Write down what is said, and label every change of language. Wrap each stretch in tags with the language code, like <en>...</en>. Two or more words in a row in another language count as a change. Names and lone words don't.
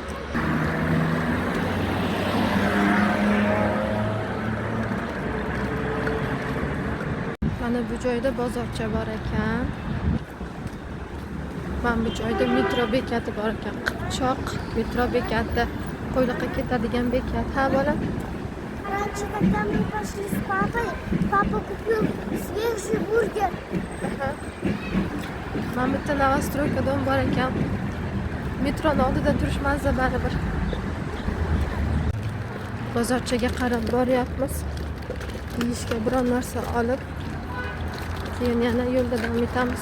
<uz>Mana bu joyda bozorcha bor ekan. Mana bu joyda metro bekati bor ekan. Qipchoq metro bekati. Qo'yliqqa ketadigan bekat. Ha bola?</uz> <ru>Раньше, когда мы пошли с папой, папа купил свежий бургер.</ru> <uz>Mana bitta Novostroykada bor ekan. Metroning oldida turish mazza baribir. Bozorchaga qarab boryapmiz. Yeyishga biror narsa olib, keyin yana yo'lda davom etamiz.</uz>